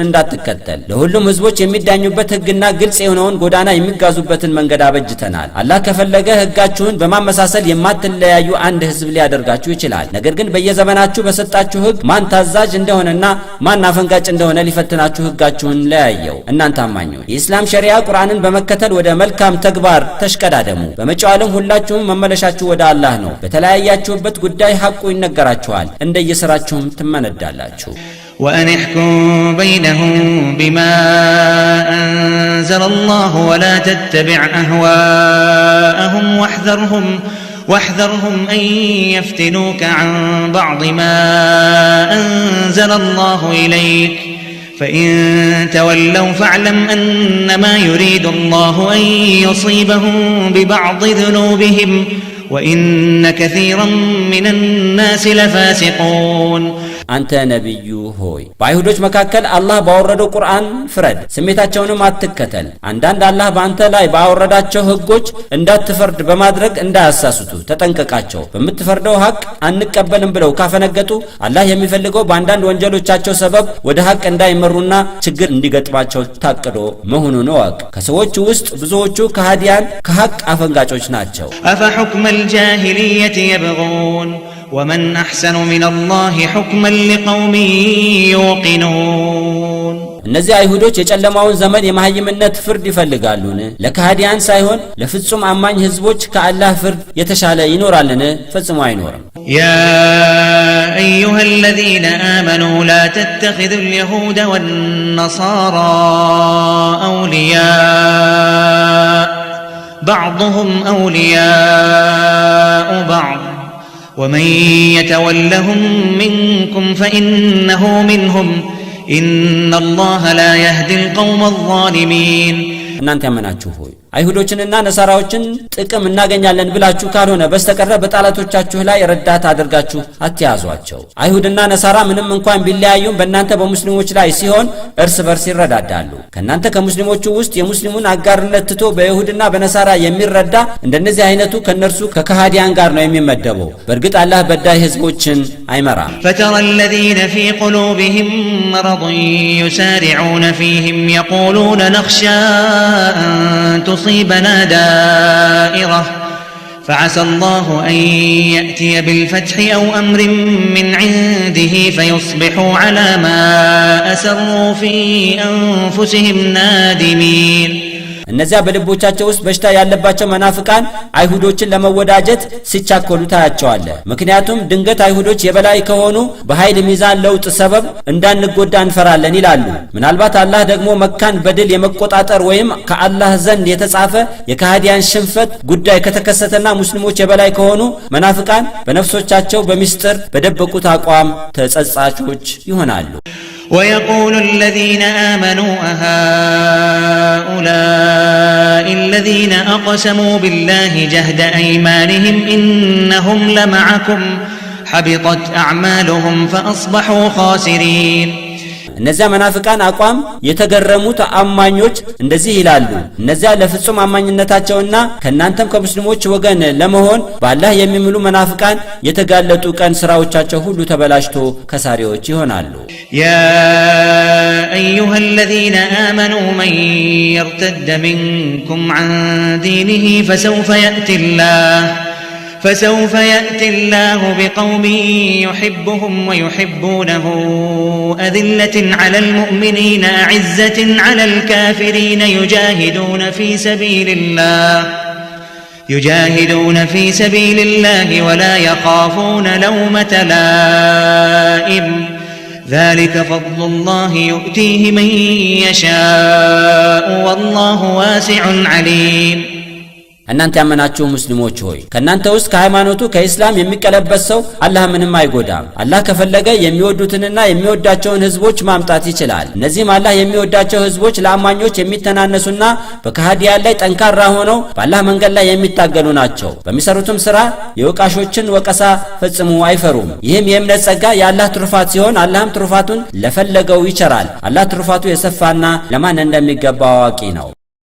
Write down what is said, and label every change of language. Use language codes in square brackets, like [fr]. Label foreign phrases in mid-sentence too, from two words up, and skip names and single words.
[am] እንዳትከተል ለሁሉም ህዝቦች የሚዳኙበት ህግና ግልጽ የሆነውን ጎዳና የሚጋዙበትን መንገድ አበጅተናል። አላህ ከፈለገ ህጋችሁን በማመሳሰል የማትለያዩ አንድ ህዝብ ሊያደርጋችሁ ይችላል። ነገር ግን በየዘመናችሁ በሰጣችሁ ህግ ማን ታዛዥ እንደሆነና ማን አፈንጋጭ እንደሆነ ሊፈትናችሁ ህጋችሁን ለያየው። እናንተ አማኞች የኢስላም ሸሪዓ ቁርአንን በመከተል ወደ መልካም ተግባር ተሽቀዳደሙ። በመጪው ዓለም ሁላችሁም መመለሻችሁ ወደ አላህ ነው። በተለያያችሁበት ጉዳይ ሐቁ ይነገራችኋል፣ እንደየሥራችሁም ትመነዳላችሁ። [ar] وأن احكم بينهم بما أنزل الله ولا تتبع أهواءهم واحذرهم أن يفتنوك عن بعض ما أنزل الله إليك فإن تولوا فاعلم أنما يريد الله أن يصيبهم ببعض ذنوبهم وإن كثيرا من الناس لفاسقون [am] አንተ ነብዩ ሆይ በአይሁዶች መካከል አላህ ባወረደው ቁርአን ፍረድ፣ ስሜታቸውንም አትከተል። አንዳንድ አላህ በአንተ ላይ ባወረዳቸው ህጎች እንዳትፈርድ በማድረግ እንዳያሳስቱ ተጠንቀቃቸው። በምትፈርደው ሐቅ አንቀበልም ብለው ካፈነገጡ አላህ የሚፈልገው በአንዳንድ ወንጀሎቻቸው ሰበብ ወደ ሐቅ እንዳይመሩና ችግር እንዲገጥማቸው ታቅዶ መሆኑን እወቅ። ከሰዎች ውስጥ ብዙዎቹ ከሃዲያን ከሐቅ አፈንጋጮች ናቸው። [ar] أفحكم الجاهلية يبغون ومن أحسن من الله حكما لقوم يوقنون [am] እነዚህ አይሁዶች የጨለማውን ዘመን የማህይምነት ፍርድ ይፈልጋሉን? ለካህዲያን ሳይሆን ለፍጹም አማኝ ህዝቦች ከአላህ ፍርድ የተሻለ ይኖራልን? ፈጽሞ አይኖርም። [ar] يا أيها الذين آمنوا لا تتخذوا اليهود والنصارى أولياء بعضهم أولياء بعض ومن يتولهم منكم فإنه منهم إن الله لا يهدي القوم الظالمين [am] እናንተ ያመናችሁ ሆይ አይሁዶችንና ነሳራዎችን ጥቅም እናገኛለን ብላችሁ ካልሆነ በስተቀር በጣላቶቻችሁ ላይ ረዳት አድርጋችሁ አትያዟቸው። አይሁድና ነሳራ ምንም እንኳን ቢለያዩም በእናንተ በሙስሊሞች ላይ ሲሆን እርስ በርስ ይረዳዳሉ። ከእናንተ ከሙስሊሞቹ ውስጥ የሙስሊሙን አጋርነት ትቶ በይሁድና በነሳራ የሚረዳ እንደነዚህ አይነቱ ከነርሱ ከካህዲያን ጋር ነው የሚመደበው። በእርግጥ አላህ በዳይ ህዝቦችን አይመራም። [ar] فترى الذين في قلوبهم مرض يسارعون فيهم يقولون نخشى أن تصيبنا دائرة فعسى الله أن يأتي بالفتح أو أمر من عنده فيصبحوا على ما أسروا في أنفسهم نادمين [am] እነዚያ በልቦቻቸው ውስጥ በሽታ ያለባቸው መናፍቃን አይሁዶችን ለመወዳጀት ሲቻኮሉ ታያቸዋለህ። ምክንያቱም ድንገት አይሁዶች የበላይ ከሆኑ በኃይል ሚዛን ለውጥ ሰበብ እንዳንጎዳ እንፈራለን ይላሉ። ምናልባት አላህ ደግሞ መካን በድል የመቆጣጠር ወይም ከአላህ ዘንድ የተጻፈ የካህዲያን ሽንፈት ጉዳይ ከተከሰተና ሙስሊሞች የበላይ ከሆኑ መናፍቃን በነፍሶቻቸው በሚስጥር በደበቁት አቋም ተጸጻቾች ይሆናሉ። [ar] ويقول الذين آمنوا أهؤلاء الذين أقسموا بالله جهد أيمانهم إنهم لمعكم حبطت أعمالهم فأصبحوا خاسرين [am] እነዚያ መናፍቃን አቋም የተገረሙት አማኞች እንደዚህ ይላሉ። እነዚያ ለፍጹም አማኝነታቸውና ከናንተም ከሙስሊሞች ወገን ለመሆን በአላህ የሚምሉ መናፍቃን የተጋለጡ ቀን ስራዎቻቸው ሁሉ ተበላሽቶ ከሳሪዎች ይሆናሉ። [ar] يا أيها الذين آمنوا من يرتد منكم عن دينه فسوف يأتي الله بقوم يحبهم ويحبونه أذلة على المؤمنين أعزة على الكافرين يجاهدون في سبيل الله ولا يخافون لومة لائم ذلك فضل الله يؤتيه من يشاء والله واسع عليم [am] እናንተ ያመናችሁ ሙስሊሞች ሆይ ከናንተ ውስጥ ከሃይማኖቱ ከኢስላም የሚቀለበስ ሰው አላህ ምንም አይጎዳም። አላህ ከፈለገ የሚወዱትንና የሚወዳቸውን ህዝቦች ማምጣት ይችላል። እነዚህም አላህ የሚወዳቸው ህዝቦች ለአማኞች የሚተናነሱና በካህዲያን ላይ ጠንካራ ሆነው በአላህ መንገድ ላይ የሚታገሉ ናቸው። በሚሰሩትም ስራ የወቃሾችን ወቀሳ ፈጽሞ አይፈሩም። ይህም የእምነት ጸጋ የአላህ ትሩፋት ሲሆን አላህም ትሩፋቱን ለፈለገው ይቸራል። አላህ ትሩፋቱ የሰፋና ለማን እንደሚገባ አዋቂ ነው።